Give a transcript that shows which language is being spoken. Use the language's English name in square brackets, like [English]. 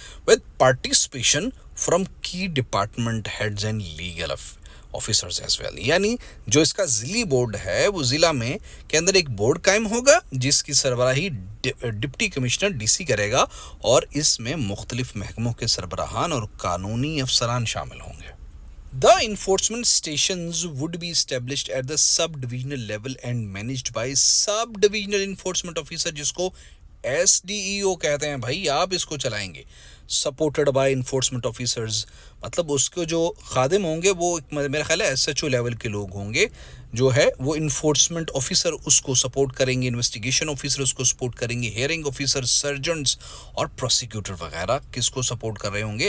[English] With participation from key department heads and legal officers as well. [Urdu] یعنی جو اس کا ضلعی بورڈ ہے وہ ضلع میں کے اندر ایک بورڈ قائم ہوگا جس کی سربراہی ڈپٹی کمشنر DC کرے گا, اور اس میں مختلف محکموں کے سربراہان اور قانونی افسران شامل ہوں گے. [English] The enforcement stations would be established at the sub-divisional level and managed by sub-divisional enforcement officer, [Urdu] جس کو SDEO کہتے ہیں. بھائی آپ اس کو چلائیں گے. [English] supported by enforcement officers, [Urdu] مطلب اس کو جو خادم ہوں گے وہ میرا خیال ہے SHO لیول کے لوگ ہوں گے, جو ہے وہ انفورسمنٹ آفیسر اس کو سپورٹ کریں گے, انویسٹیگیشن آفیسر اس کو سپورٹ کریں گے, ہیئرنگ آفیسر, سرجنٹس اور پروسیکیوٹر وغیرہ کس کو سپورٹ کر رہے ہوں گے.